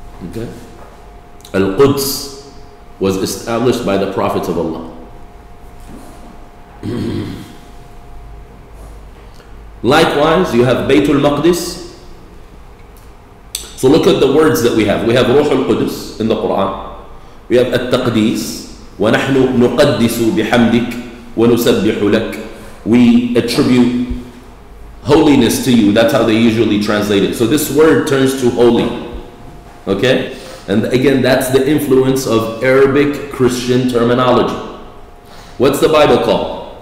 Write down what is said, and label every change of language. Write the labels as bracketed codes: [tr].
[en] Okay? Al-Quds was established by the prophets of Allah. Likewise, you have Baytul Maqdis. So look at the words that we have. We have Ruh al-Qudus in the Quran. We have At-Taqdis. [ar] وَنَحْنُ نُقَدِّسُ بِحَمْدِكَ وَنُسَبِّحُ لَكَ. [en] we attribute holiness to you. That's how they usually translate it. So this word turns to holy. Okay? And again, that's the influence of Arabic Christian terminology. What's the Bible called?